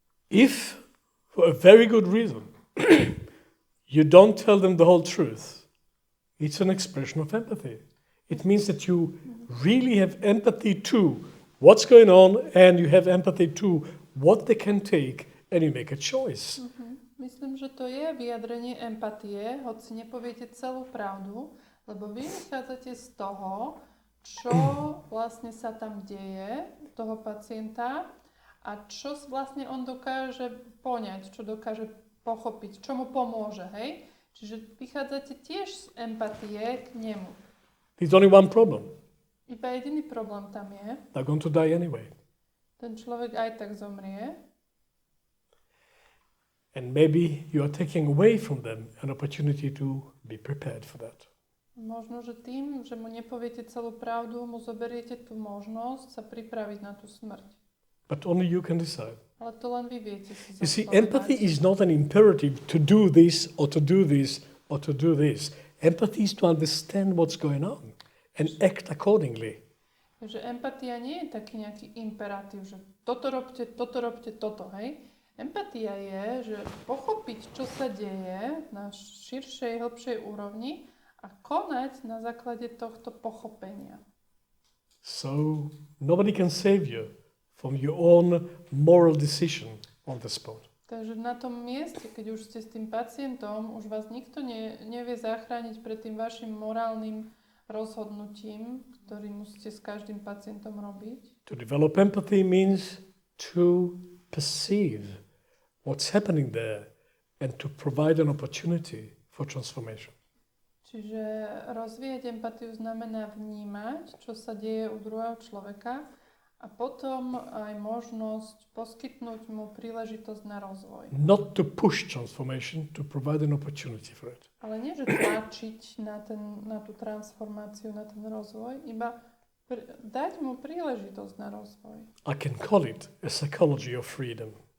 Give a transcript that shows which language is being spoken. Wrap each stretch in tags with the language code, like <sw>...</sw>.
<en>If, for a very good reason, you don't tell them the whole truth, it's an expression of empathy. It means that you really have empathy to what's going on, and you have empathy to what they can take, and you make a choice.</en> <sk>Myslím, že to je vyjadrenie empatie, hoci nepoviete celú pravdu, lebo vy vychádzate z toho, čo vlastne sa tam deje, toho pacienta, a čo vlastne on dokáže poňať, čo dokáže pochopiť, čo mu pomôže, hej? Čiže vychádzate tiež z empatie k nemu.</sk> <en>There's only one problem.</en> <sk>Iba jediný problém tam je.</sk> <en>They're going to die anyway.</en> <sk>Ten človek aj tak zomrie.</sk> <en>And maybe you are taking away from them an opportunity to be prepared for that.</en> <sk>Možno, že tým, že mu nepoviete celú pravdu, mu zoberiete tú možnosť sa pripraviť na tú smrť.</sk> <en>But only you can decide.</en> <sk>Ale to len vy viete si</sk> <en>You see, empathy is not an imperative to do this or to do this or to do this. Empathy is to understand what's going on and act accordingly.</en> <sk>Takže empatia nie je taký nejaký imperatív, že toto robte, toto, hej? Empatia je, že pochopiť, čo sa deje na širšej, hlbšej úrovni a konať na základe tohto pochopenia.</sk> <en>So nobody can save you from your own moral decision on the spot.</en> <sk>Takže na tom mieste, keď už ste s tým pacientom, už vás nikto nevie zachrániť pred tým vašim morálnym rozhodnutím, ktorý musíte s každým pacientom robiť.</sk> <en>To develop empathy means to perceive what's happening there and to provide an opportunity for transformation.</en> <sk>Čiže rozvíjať empatiu znamená vnímať, čo sa deje u druhého človeka a potom aj možnosť poskytnúť mu príležitosť na rozvoj.</sk> <en>Not to push transformation, to provide an opportunity for it.</en> <sk>Ale nie, že tlačiť na tú transformáciu, na ten rozvoj, iba dať mu príležitosť na rozvoj.</sk> <en>I can call it a psychology of freedom.</en>